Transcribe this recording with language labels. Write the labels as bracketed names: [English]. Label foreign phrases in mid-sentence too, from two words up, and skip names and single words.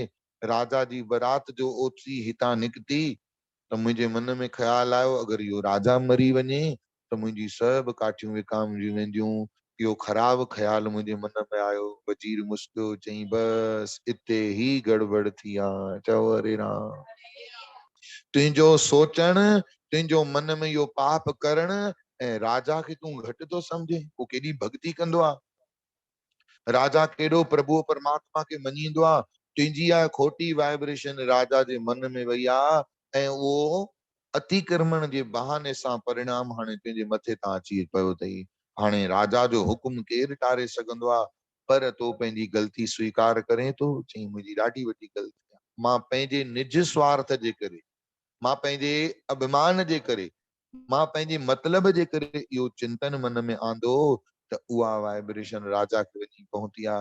[Sindhi] राजा जी बारात जो ओतरी हितां निकिती त मुंहिंजे मन में ख्याल आयो, अगरि इहो राजा मरी वञे त मुंहिंजी सभु काठियूं विकामजी वेंदियूं। इहो ख़राब ख्याल मुंहिंजे मन में आयो। वजीर मुस्कियो, चई बस इते ही गड़बड़ थी आहे। चओ हरे राम। तुंहिंजो सोचण, तुंहिंजो मन में इहो पाप करण ऐं राजा खे तूं घटि थो सम्झे। वो केॾी भक्ति कंदो आहे, राजा केॾो प्रभु परमात्मा खे मञींदो आहे। तुंहिंजी आहे खोटी वाइब्रेशन राजा जे मन में वई आहे ऐं उहो अतिक्रमण जे बहाने सां परिणाम हाणे तुंहिंजे मथे तां अची पियो अथई। हाणे राजा जो हुकुम केरु टारे सघंदो आहे, पर तो पंहिंजी ग़लती स्वीकार करे थो। चई मुंहिंजी ॾाढी वॾी ग़लती आहे, मां पंहिंजे निज स्वार्थ जे करे, मां पंहिंजे अभिमान जे करे, मां पंहिंजे मतलब जे करे इहो चिंतन मन में आंदो त उहा वाइब्रेशन राजा खे वञी पहुती आहे।